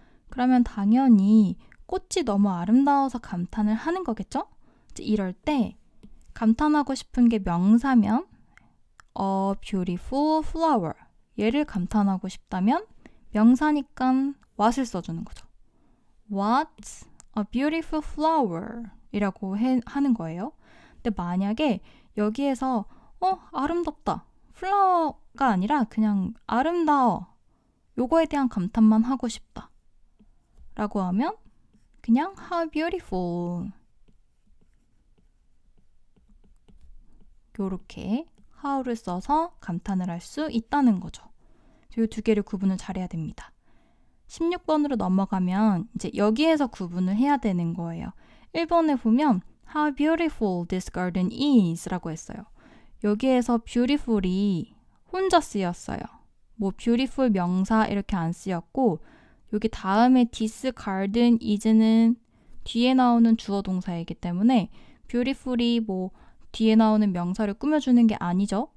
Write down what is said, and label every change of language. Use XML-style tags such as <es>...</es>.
<ko>그러면 당연히 꽃이 너무 아름다워서 감탄을 하는 거겠죠? 이럴 때 감탄하고 싶은 게 명사면</ko> <en>a beautiful flower</en> <ko>얘를 감탄하고 싶다면 명사니까 what을 써주는 거죠.</ko> <en>What a beautiful flower</en> <ko>이라고 하는 거예요. 근데 만약에 여기에서 아름답다. flower가 아니라 그냥 아름다워. 요거에 대한 감탄만 하고 싶다. 라고 하면 그냥</ko> <en>how beautiful</en> <ko>요렇게 how를 써서 감탄을 할 수 있다는 거죠. 이 두 개를 구분을 잘해야 됩니다. 16번으로 넘어가면 이제 여기에서 구분을 해야 되는 거예요. 1번에 보면</ko> <en>How beautiful this garden is</en> <ko>라고 했어요. 여기에서 beautiful이 혼자 쓰였어요. 뭐 beautiful 명사 이렇게 안 쓰였고 여기 다음에</ko> <en>this garden is</en> <ko>는 뒤에 나오는 주어 동사이기 때문에 beautiful이 뭐 뒤에 나오는 명사를 꾸며주는 게 아니죠.</ko>